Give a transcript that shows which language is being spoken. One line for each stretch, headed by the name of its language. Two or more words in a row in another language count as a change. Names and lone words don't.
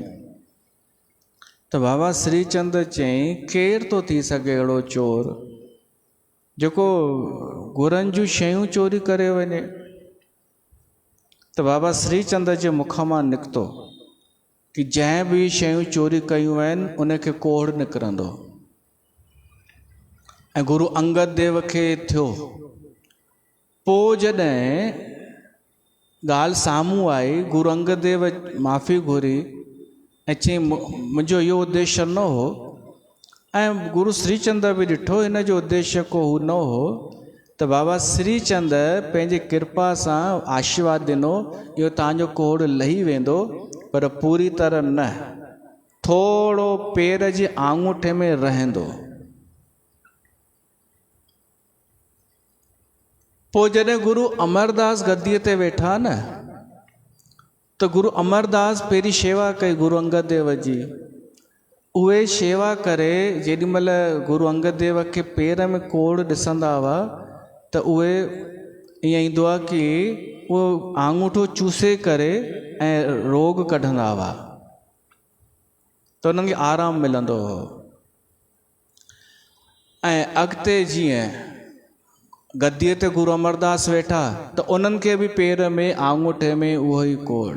Sindhi: त बाबा श्रीचंद चयईं केरु थो थी सघे अहिड़ो चोर जेको गुरनि जूं शयूं चोरी करे वञे। त बाबा श्रीचंद जे मुख मां निकितो कि जंहिं बि शयूं चोरी कयूं आहिनि उनखे कोढ़ निकिरंदो। ऐं गुरु अंगद देव खे थियो। पोइ जॾहिं ॻाल्हि साम्हूं आई, गुरु अंगद देव माफ़ी घुरी ऐं चयईं मुंहिंजो इहो उद्देश्य न हो। ऐं गुरु श्रीचंद बि ॾिठो हिन जो उद्देश्य को हू न हो। त बाबा श्रीचंद पंहिंजी कृपा सां आशीर्वाद ॾिनो, इहो तव्हांजो कोढ़ लही वेंदो, पर पूरी तरह न, थोरो पेर जे आंगूठे में रहंदो। पोइ जॾहिं गुरु अमरदास गद्दीअ ते वेठा न, त गुरु अमरदास पहिरीं शेवा कई गुरु अंगद देव जी। उहे शेवा करे जेॾीमहिल गुरु अंगद देव खे पेर में कोढ़ ॾिसंदा हुआ, त उहे ईअं ईंदो आहे कि उहो आंगूठो चूसे करे ऐं रोग कढंदा हुआ, त उन्हनि खे आराम मिलंदो हो। ऐं अॻिते जीअं गद्दीअ ते गुरु अमरदास वेठा, त उन्हनि खे बि पेर में आंगूठे में उहो ई कोढ़।